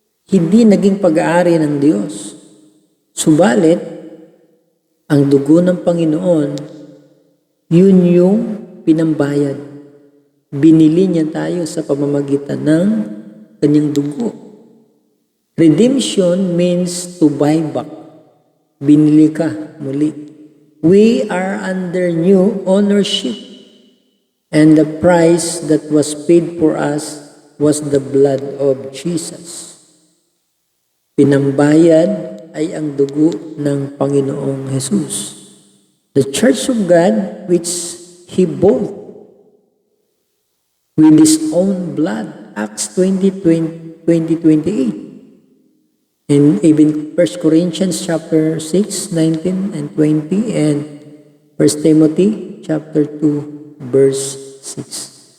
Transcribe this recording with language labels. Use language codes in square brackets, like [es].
[tl] Hindi naging pag-aari ng Diyos. Subalit, ang dugo ng Panginoon, yun yung pinambayad. Binili niya tayo sa pamamagitan ng kanyang dugo. [en] Redemption means to buy back. [tl] Binili ka muli. [en] We are under new ownership. And the price that was paid for us was the blood of Jesus. [tl] Pinambayad ay ang dugo ng Panginoong Jesus. [en] The Church of God, which He bought with His own blood, Acts 20:28. And even 1 Corinthians chapter 6, 19 and 20, and 1 Timothy chapter 2, verse 6.